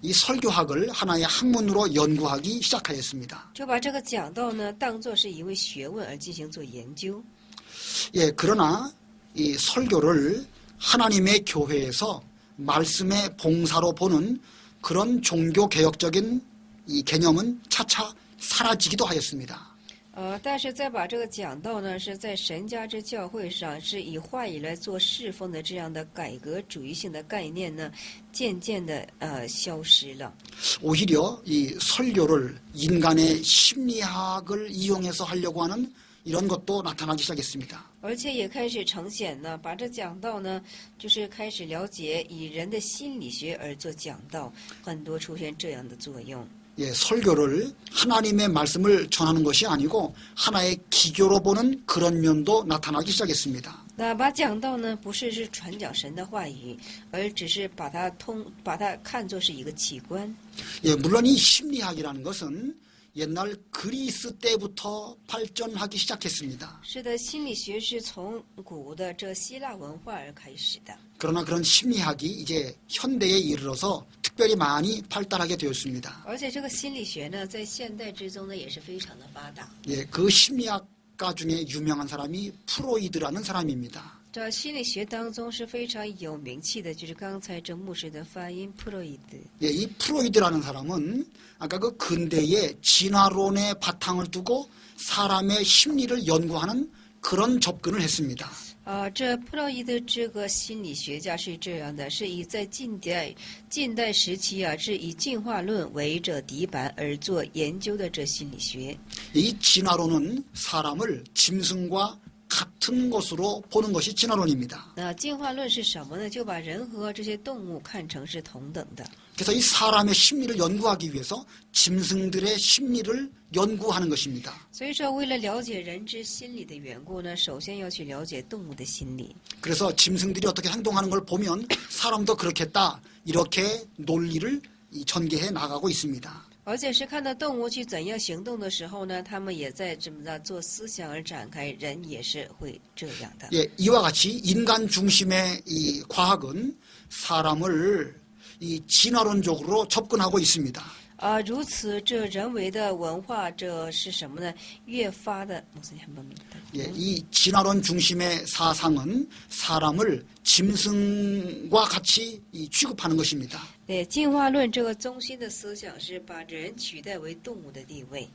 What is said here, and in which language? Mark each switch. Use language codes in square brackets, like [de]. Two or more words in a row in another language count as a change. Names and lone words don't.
[ko] 이 설교학을 하나의 학문으로 연구하기 시작하였습니다. [zh] 就把这个讲道呢当作是一位学问而进行做研究。 [ko] 예, 그러나 이 설교를 하나님의 교회에서 말씀의 봉사로 보는 그런 종교 개혁적인 이 개념은 차차 사라지기도 하였습니다. [zh] 但是再把这个讲道呢，是在神家之教会上是以话语来做侍奉的这样的改革主义性的概念呢，渐渐的消失了。 [ko] 오히려 이 설교를 인간의 심리학을 이용해서 하려고 하는 이런 것도 나타나기 시작했습니다. [zh] 而且也开始呈现呢，把这讲道呢，就是开始了解以人的心理学而做讲道，很多出现这样的作用。 [ko] 예, 설교를 하나님의 말씀을 전하는 것이 아니고 하나의 기교로 보는 그런 면도 나타나기 시작했습니다. [zh] 那把讲道呢，不是传讲神的话语，而只是把它看作是一个器官。 [ko] 예, 물론 이 심리학이라는 것은 옛날 그리스 때부터 발전하기 시작했습니다. [zh] 是的，心理学是从古的这希腊文化而开始的。 [ko] 그러나 그런 심리학이 이제 현대에 이르러서 특별히 많이 발달하게 되었습니다. [zh] 而且这个心理学呢，在现代之中呢，也是非常的发达。 [ko] 예, 그 심리학가 중에 유명한 사람이 프로이드라는 사람입니다. [zh] 这心理学当中是非常有名气的，就是刚才这牧师的发音普洛伊德。 [ko] 예, 이 프로이드라는 사람은 아까 그 근대의 진화론의 바탕을 두고 사람의 심리를 연구하는 그런 접근을 했습니다. [zh] 这普洛伊德这个心理学家是这样的，是以在近代时期啊，是以进化论为这底板而做研究的这心理学。 [ko] 이 진화론은 사람을 짐승과 같은 것으로 보는 것이 진화론입니다. [zh] 那进化论是什么呢？就把人和这些动物看成是同等的。 [ko] 그래서 이 사람의 심리를 연구하기 위해서 짐승들의 심리를 연구하는 것입니다. [zh] 所以说，为了了解人之心理的缘故呢，首先要去了解动物的心理。 [ko] 그래서 짐승들이 어떻게 행동하는 걸 보면 사람도 그렇겠다 이렇게 논리를 전개해 나가고 있습니다. [zh] 而且是看到动物去怎样行动的时候呢，他们也在这么的做思想而展开，人也是会这样的。 [ko] 예, 이와 같이 인간 중심의 이 과학은 사람을 이 진화론적으로 접근하고 있습니다. [zh] 如此，这人为的文化，这是什么呢？越发的， [ko] 예, 이 진화론 중심의 사상은 사람을 짐승과 같이 취급하는 것입니다. [zh] 对，进化论这个中心的思想是把人取代为动物的地位。